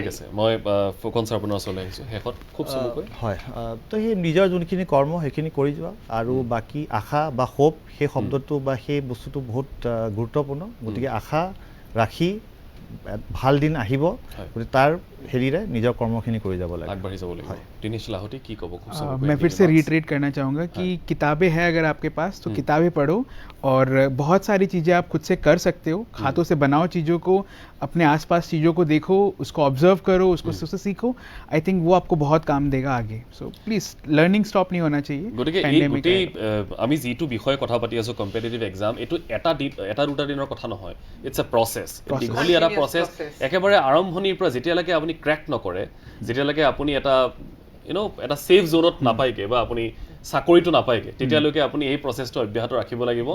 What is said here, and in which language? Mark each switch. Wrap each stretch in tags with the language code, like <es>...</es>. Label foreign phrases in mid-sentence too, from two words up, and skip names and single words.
<as>ঠিক আছে, মই ফুকন ছাৰ আপোনাৰ ওচৰলৈ আহিছোঁ শেষত খুব চমুকৈ। হয়, তো সেই নিজৰ যোনখিনি কৰ্ম সেইখিনি কৰি যোৱা আৰু বাকী আশা বা হোপ সেই শব্দটো বা সেই বস্তুটো বহুত গুৰুত্বপূৰ্ণ। গতিকে আশা ৰাখি ভাল দিন আহিব, গতিকে তাৰ হেৰিৰে নিজৰ কৰ্মখিনি কৰি যাব লাগে, আগবাঢ়ি যাব লাগিব।</as> <hi>दिनेश लाहौटी की कहो खूब मैं फिर से रिट्रेट करना चाहूँगा कि किताबें हैं अगर आपके पास तो किताबें पढ़ो और बहुत सारी चीज़ें आप खुद से कर सकते हो। हाथों से बनाओ चीज़ों को, अपने आसपास चीज़ों को देखो, उसको ऑब्जर्व करो, उसको उससे सीखो।</hi> <en>I think</en> <hi>वो आपको बहुत काम देगा आगे।</hi> <en>so please learning stop</en> <hi>नहीं होना चाहिए।</hi> <as>গতিকে এই গোটেই আমি যিটো বিষয়ে কথা পাতি আছো</as> <en>competitive exam,</en> <as>এইটো এটা দুটা দিনৰ কথা নহয়,</as> <en>it's a process,</en> <as>দীঘলীয়া এটা প্ৰচেছ। একেবাৰে আৰম্ভণিৰ পৰা যেতিয়ালৈকে আপুনি ক্ৰেক নকৰে, যেতিয়ালৈকে আপুনি এটা এটা</as> <en>safe zoneত</en> <as>নাপায়গে বা আপুনি চাকৰিটো নাপায়গে, তেতিয়ালৈকে আপুনি এই প্ৰচেছটো অব্যাহত ৰাখিব লাগিব।</as>